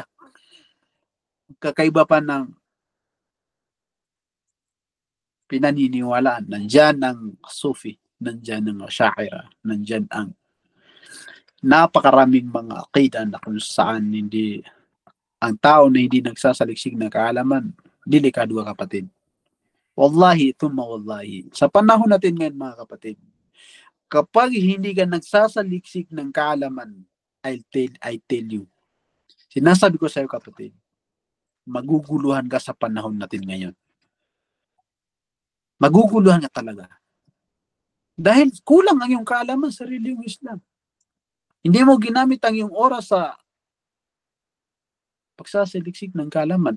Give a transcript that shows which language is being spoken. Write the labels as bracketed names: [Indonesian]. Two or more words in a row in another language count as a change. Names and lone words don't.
[Filipino] Magkakaiba pa ng pinaniniwalaan. Nandyan ang Sufi, nandyan ang Ash'ari, nandyan ang napakaraming mga aqidah na kung saan hindi ang tao na hindi nagsasaliksik ng kaalaman, delikado, kapatid. [Arabic] والله، ثم والله. [Filipino] Sa panahon natin ngayon, mga kapatid, kapag hindi ka nagsasaliksik ng kaalaman, [English] I tell you, [Filipino] sinasabi ko sa iyo, kapatid, maguguluhan ka sa panahon natin ngayon. Maguguluhan ka talaga. Dahil kulang ang iyong kaalaman sa relihiyong Islam. Hindi mo ginamit ang iyong oras sa pagsasaliksik ng kaalaman.